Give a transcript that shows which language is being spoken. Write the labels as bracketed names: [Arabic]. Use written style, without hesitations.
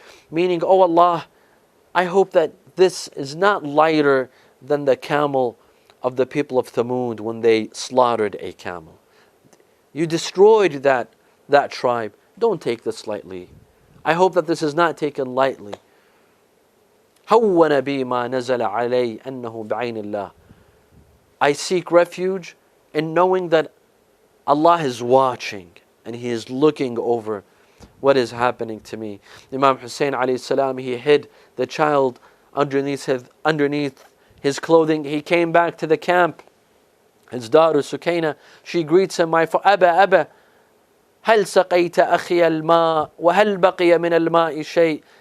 [English] Meaning, oh Allah, I hope that this is not lighter than the camel of the people of Thamud when they slaughtered a camel. You destroyed that tribe. Don't take this lightly. I hope that this is not taken lightly. [Arabic] هون بي ما نزل علي أنه بعين الله. [English] I seek refuge in knowing that Allah is watching and He is looking over what is happening to me. Imam Hussein alayhi salam, he hid the child underneath his clothing. He came back to the camp. His daughter Sukaina, she greets him, my father, Abba, [Arabic] هل سقيت أخي الماء وهل بقي من الماء شيء?